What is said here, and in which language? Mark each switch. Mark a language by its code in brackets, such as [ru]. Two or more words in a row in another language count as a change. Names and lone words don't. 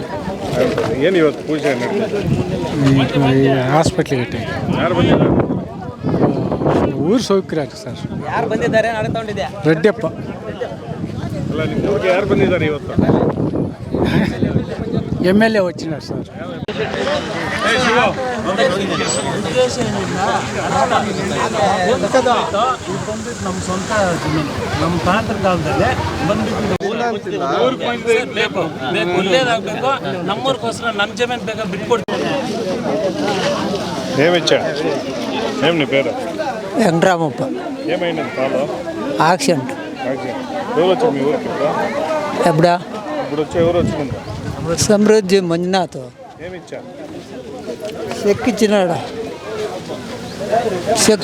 [kn] ಏನು ಇವತ್ತು ಪೂಜೆ ಹಾಸ್ಪಿಟ್ಲಿಗೆ ಊರು ಸೌಕರ್ಯ ಸರ್. ಯಾರು ಬಂದಿದ್ದಾರೆ? ರೆಡ್ಡಿಯಪ್ಪ. ಅಲ್ಲ ನಿಮ್ಮ ಊರಿಗೆ ಯಾರು ಬಂದಿದ್ದಾರೆ ಇವತ್ತು? [te] MLA వచ్చినారు సార్. [kn] ನಮ್ಮ ಸ್ವಂತ ನಮ್ಮ ತಾಂತ್ರ ಕಾಲದಲ್ಲೇ ಒಳ್ಳೇದಾಗಬೇಕು. ನಮ್ಮೂರಿಗೋಸ್ಕರ ನಮ್ಮ ಜಮೀನು ಬೇಕಾ ಬಿಟ್ಕೊಡ್ತೀವಿ. [te] ఏం నీ పేరు? వెంకటరామప్ప. ఏమైంది కాలు? యాక్సిడెంట్. ఎవరు వచ్చారు మీ ఊరికి ఎప్పుడా? ఇప్పుడు వచ్చి ఎవరు వచ్చింది? సమృద్ధి మంజునాథ్. ఏమి ఇచ్చారు? చెక్ ఇచ్చినాడా? చెక్